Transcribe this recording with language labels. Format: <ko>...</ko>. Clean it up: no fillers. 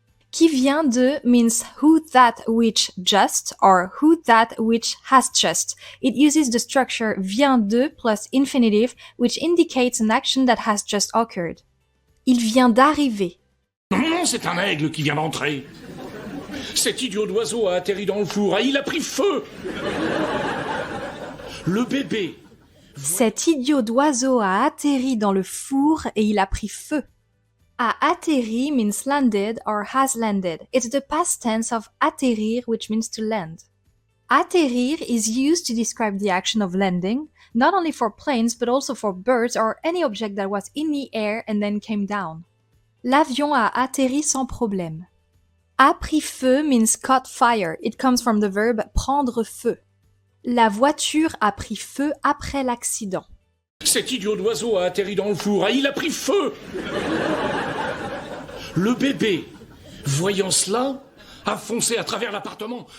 <fr>Qui vient de</fr> <en>means who that which just or who that which has just. It uses the structure</en> <fr>vient de</fr> <en>plus infinitive which indicates an action that has just occurred.</en> <fr>Il vient d'arriver. Non, c'est un aigle qui vient d'entrer. Cet idiot d'oiseau a atterri dans le four. Ah, il a pris feu. Le bébé. Cet idiot d'oiseau a atterri dans le four et il a pris feu. A atterri</fr> <en>means landed or has landed. It's the past tense of atterrir, which means to land. Atterrir is used to describe the action of landing, not only for planes but also for birds or any object that was in the air and then came down.</en> <fr>L'avion a atterri sans problème. A pris feu</fr> <en>means caught fire. It comes from the verb</en> <fr>prendre feu. La voiture a pris feu après l'accident. Cet idiot d'oiseau a atterri dans le four. Ah, il a pris feu. Le bébé, voyant cela, a foncé à travers l'appartement.</fr>